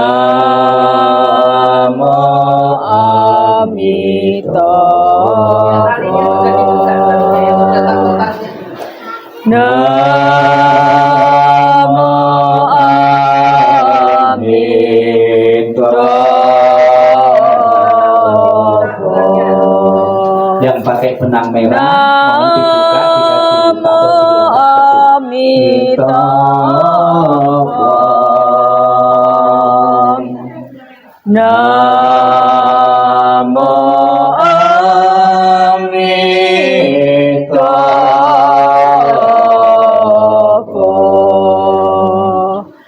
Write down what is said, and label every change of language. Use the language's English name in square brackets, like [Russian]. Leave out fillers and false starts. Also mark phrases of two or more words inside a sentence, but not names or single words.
[Sanskrit] Namo Amitabha. Namo Amitabha. [Indonesian] Yang pakai benang merah mohon dibuka Amitabha. [Sanskrit] Namo Amitabha.